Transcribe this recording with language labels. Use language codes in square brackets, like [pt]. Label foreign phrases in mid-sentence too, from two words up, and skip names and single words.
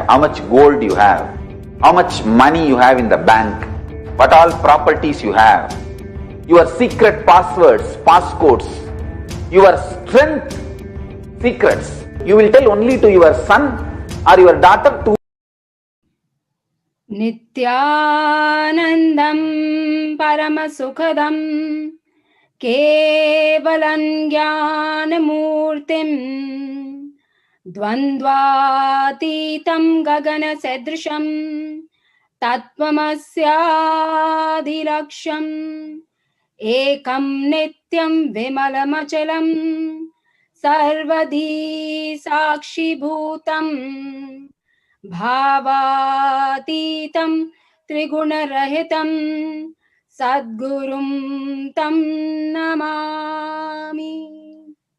[en] how much gold you have, how much money you have in the bank, what all properties you have, your secret passwords, passcodes, your strength secrets, you will tell only to your son or your daughter to [sa] नित्यानन्दम् परमसुखदम् केवलम् ज्ञानमूर्तिम् द्वन्द्वातीतम् गगन सदृशम् तत्त्वमस्यादिलक्ष्यम् एकम् नित्यम् विमलमचलम् सर्वधी साक्षि भूतम् भावातीतम् त्रिगुणरहितम् सद्गुरुम् तम् नमामि.